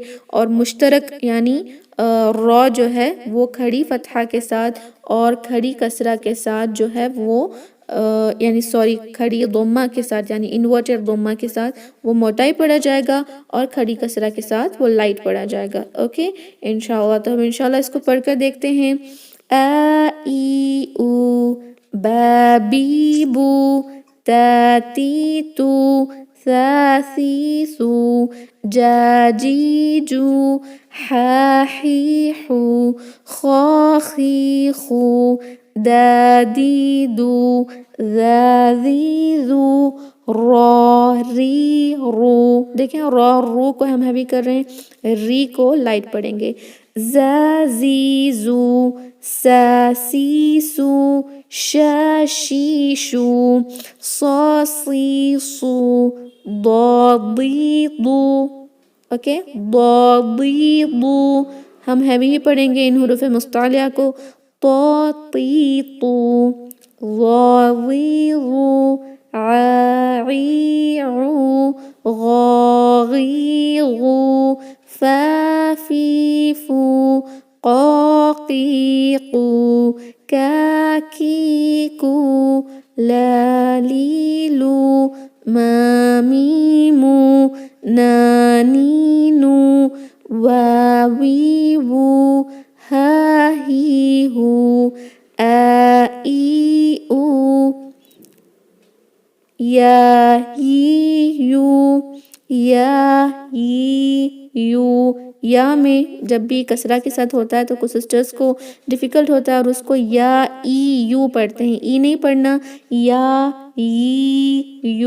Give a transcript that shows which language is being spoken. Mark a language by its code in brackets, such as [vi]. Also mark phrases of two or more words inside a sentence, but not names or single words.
[ur] اور مشترک یعنی را جو ہے وہ کھڑی فتحہ کے ساتھ اور کھڑی کسرہ کے ساتھ جو ہے وہ یعنی کھڑی ضمہ کے ساتھ یعنی انورٹڈ ضمہ کے ساتھ وہ موٹا ہی پڑھا جائے گا، اور کھڑی کسرہ کے ساتھ وہ لائٹ پڑھا جائے گا. اوکے [ar] انشاءاللہ. [ur] تو ہم [ar] انشاءاللہ [ur] اس کو پڑھ کر دیکھتے ہیں. [ar] آ ای او با بی بو تا تی تو ثا ثی ثو جا جی جو حا حی حو خا خی خو دا دی دو ذا ذی ذو را ری رو. [ur] دیکھیں [ar] را رو [ur] کو ہم ہیوی کر رہے ہیں، ری کو لائٹ پڑھیں گے. [ar] زا زی زو سا سی سو شا شی شو صا صی صو ضا ضی ضو. [ur] اوکے [ar] ضی ضو [ur] ہم ہیوی ہی پڑھیں گے ان حروف مستعلیہ کو. [ar] طا طی طو ظا ظی ظو عا عی عو غا غی غو فا فی فو قا قی قو کا کی کو لا لی لو ما می مو نا نی نو وا وی وو ہا ہی ہو آ ای او یا ی یو یا ی یو. [ur] یا میں جب بھی کسرہ کے ساتھ ہوتا ہے تو کچھ سسٹرز کو ڈیفیکلٹ ہوتا ہے اور اس کو [ar] یا ای یو [ur] پڑھتے ہیں، ای نہیں پڑھنا، [ar] یا ی یو.